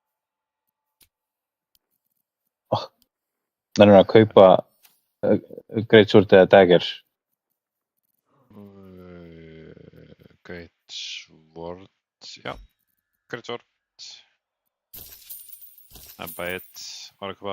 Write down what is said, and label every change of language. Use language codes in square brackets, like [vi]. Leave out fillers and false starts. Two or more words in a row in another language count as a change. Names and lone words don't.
[is] Það er að kaupa Greatsword eða dagger. Greatsword, já. Greatsword. [en] I buy it. [is] Var að kaupa.